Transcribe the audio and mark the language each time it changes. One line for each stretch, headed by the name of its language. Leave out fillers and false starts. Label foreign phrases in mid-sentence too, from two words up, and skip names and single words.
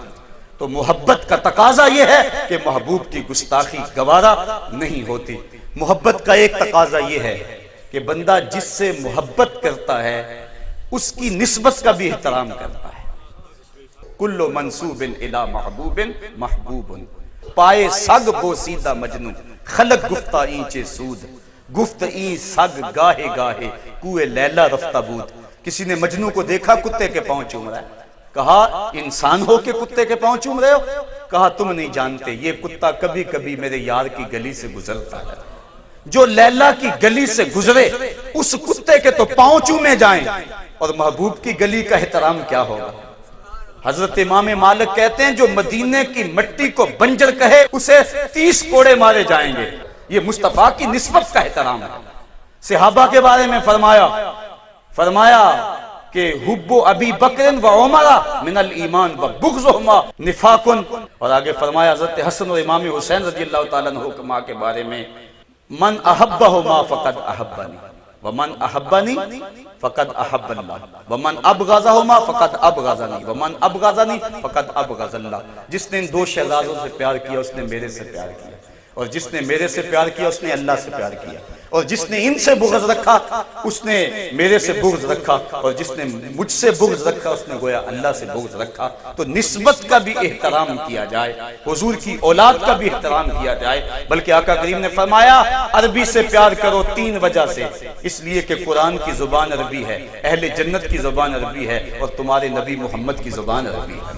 Urdu: تو محبت کا تقاضا یہ ہے کہ محبوب کی گستاخی گوارا نہیں ہوتی۔ محبت کا ایک تقاضا یہ ہے کہ بندہ جس سے محبت کرتا ہے اس کی نسبت کا بھی احترام کرتا ہے۔
Arabic: کل منصوب الی محبوب محبوب،
Persian: پائے سگ بوسیدہ مجنو، خلق گفتہ اینچے سود، گفت این سگ گاہے گاہے کوئے لیلا رفتہ بود۔
Urdu: کسی نے مجنو کو دیکھا کتے کے پاؤں چوم رہا ہے، کہا انسان ہو کے کتے کے پاؤں چوم رہے ہو؟ کہا تم نہیں جانتے یہ کتا کبھی کبھی میرے یار کی گلی سے گزرتا ہے، جو لیلا کی گلی سے گزرے اس کتے کے تو پاؤں چومے جائیں، اور محبوب کی گلی کا احترام کیا ہوگا۔ حضرت امام مالک کہتے ہیں جو مدینے کی مٹی کو بنجر کہے اسے 30 کوڑے مارے جائیں گے۔ یہ مصطفیٰ کی نسبت کا احترام ہے۔ صحابہ کے بارے میں فرمایا کہ
Arabic: حب ابی بکر و عمر من الایمان و بغضهما نفاق،
Urdu: اور آگے فرمایا حضرت حسن اور امام حسین
Arabic: رضی اللہ تعالیٰ عنہما
Urdu: کے بارے میں
Arabic: من احبہما فقد احبنی ومن احبنی فقد احب اللہ ومن ابغضہما فقد ابغضنی ومن ابغضنی فقد ابغض اللہ۔
Urdu: جس نے ان 2 شہزادوں سے پیار کیا اس نے میرے سے پیار کیا، اور جس نے میرے سے پیار کیا اس نے اللہ سے پیار کیا، اور جس نے ان سے بغض رکھا اس نے میرے سے بغض رکھا، اور جس نے مجھ سے بغض رکھا اس نے گویا اللہ سے بغض رکھا۔ تو نسبت کا بھی احترام کیا جائے، حضور کی اولاد کا بھی احترام کیا جائے، بلکہ آقا کریم نے فرمایا عربی سے پیار کرو 3 وجہ سے، اس لیے کہ قرآن کی زبان عربی ہے، اہل جنت کی زبان عربی ہے، اور تمہارے نبی محمد کی زبان عربی ہے۔